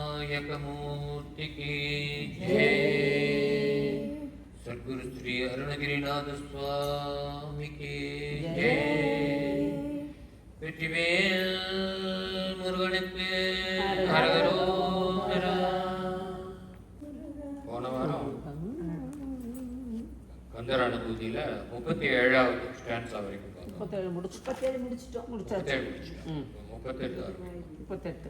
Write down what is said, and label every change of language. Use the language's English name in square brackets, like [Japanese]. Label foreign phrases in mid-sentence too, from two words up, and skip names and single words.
[Hindi] विनायकमूर्ति की जय। सद्गुरु श्री अरुणगिरिनाथ स्वामी की जय। [Tamil] வெற்றிவேல் முருகனுக்கு அரகரோகரா. போன வாரம் கந்தர் அனுபூதியில 37வது ஸ்டான்ஸா வரைக்கும் 37 முடிச்சிட்டோம். 38